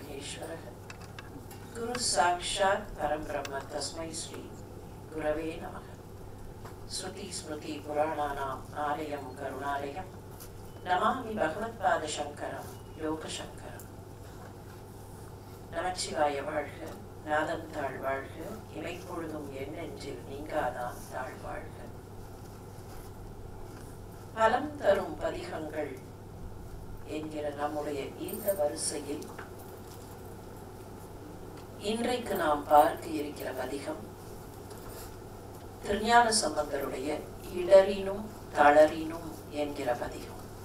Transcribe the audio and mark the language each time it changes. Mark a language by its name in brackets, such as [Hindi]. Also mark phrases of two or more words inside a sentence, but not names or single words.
[Sanskrit] परमेश्वरः गुरु साक्षात् परम ब्रह्म तस्मै श्री गुरवे नमः। श्रुति स्मृति पुराणानाम् आलयं करुणालयं नमामि भगवत्पाद शंकरं लोकशंकरं। [Tamil] நமச்சிவாய வாழ்க, நாதன் தாழ் வாழ்க, இமைப்பொழுதும் என் நெஞ்சில் நீங்காதான் தாழ் வாழ்க. பலம் தரும் பதிகங்கள் என்கிற நம்முடைய இந்த வரிசையில் இன்றைக்கு நாம் பார்க்க இருக்கிற பதிகம் திருஞான சம்பந்தருடைய இடரினும் தளரினும் என்கிற பதிகம்.